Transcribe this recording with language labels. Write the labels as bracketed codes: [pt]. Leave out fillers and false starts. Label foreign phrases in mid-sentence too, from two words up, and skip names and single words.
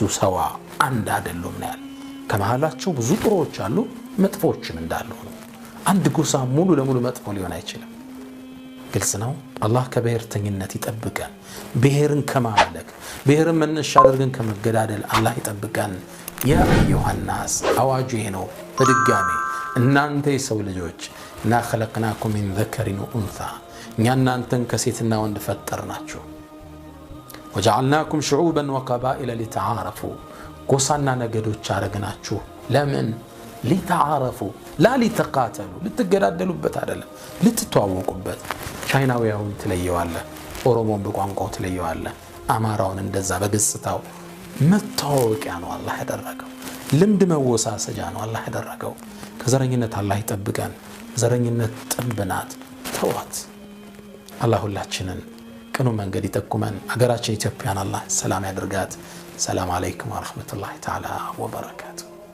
[am] ሰዋ አንድ አይደሉም ነው ከመሃላቸው ብዙ ጥሩዎች አሉ መጥፎችም እንዳሉ ነው አንድ ጎሳ ሙሉ ለሙሉ መጥፎ ሊሆን አይችልም ግልጽ ነው አላህ ከብሔርተኝነት ይጠብቀን ብሔርን ከማመለክ ብሔርን መነሻ አድርገን ከመገዳደል አላህ ይጠብቀን ያ ዮሐንስ አዋጁ ነው በድጋሚ እናንተ የሰው ልጆች እና [ar] خلقناكم من ذكر وانثى [am] እናንተን ከሴትና ወንድ ፈጠርናችሁ [ar] وجعلناكم شعوبا وقبائل لتعارفوا [am] ጎሳና ነገዶች አረግናችሁ ለምን [ar] لتعارفوا لا لتقاتلوا [am] ልትገዳደሉበት አይደለም ልትተዋወቁበት ቻይናዊያውን ትለየዋለ ኦሮሞን በቋንቋው ትለየዋለ አማራውን እንደዛ በግጽታው መታወቂያ ነው አላህ ያደረገው ልምድ መወሳሰጃ ነው አላህ ያደረገው ከዘረኝነት አላህ ይጠብቀን ዘረኝነት ጥንብናት ተዋት አላህ ሁላችንን ቅኑ መንገድ ይጠቁመን አገራችን ኢትዮጵያን አላህ ሰላም ያድርጋት [ar] سلام عليكم ورحمة الله تعالى وبركاته